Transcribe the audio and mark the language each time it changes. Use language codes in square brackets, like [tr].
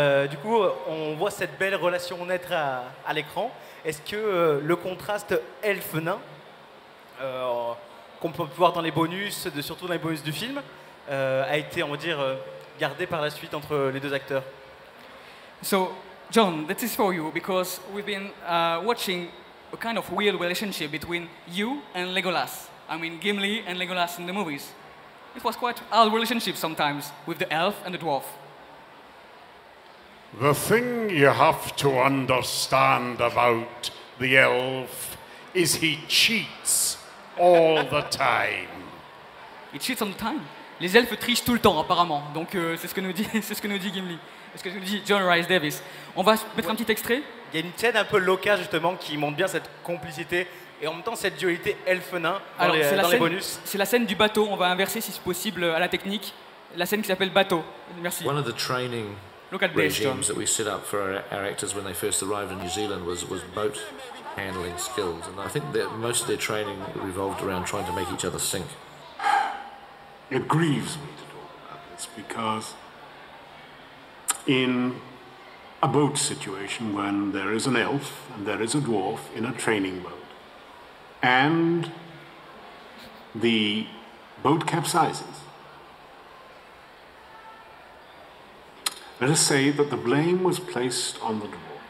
[fr] Du coup, on voit cette belle relation naître à l'écran. Est-ce que le contraste elfe-nain, qu'on peut voir dans les bonus, surtout dans les bonus du film, a été, on va dire, gardé par la suite entre les deux acteurs? [en] So, John, that is for you because we've been watching a kind of weird relationship between you and Legolas. I mean, Gimli and Legolas in the movies. It was quite odd relationship sometimes with the elf and the dwarf. The thing you have to understand about the elf is he cheats all the time. He cheats all the time. [fr] Les elfes trichent tout le temps apparemment. Donc c'est ce que nous dit Gimli. C'est ce que nous dit John Rhys-Davies. On va mettre un petit extrait. Il y a une scène un peu locale justement qui montre bien cette complicité et en même temps cette dualité elfe-nain dans les bonus. C'est la scène du bateau. On va inverser si c'est possible à la technique. La scène qui s'appelle bateau. Merci. [en] One of the training regimes that we set up for our actors when they first arrived in New Zealand was boat handling skills, and I think that most of their training revolved around trying to make each other sink. It grieves me to talk about this, this because in a boat situation when there is an elf and there is a dwarf in a training boat and the boat capsizes, let us say that the blame was placed on the dwarf.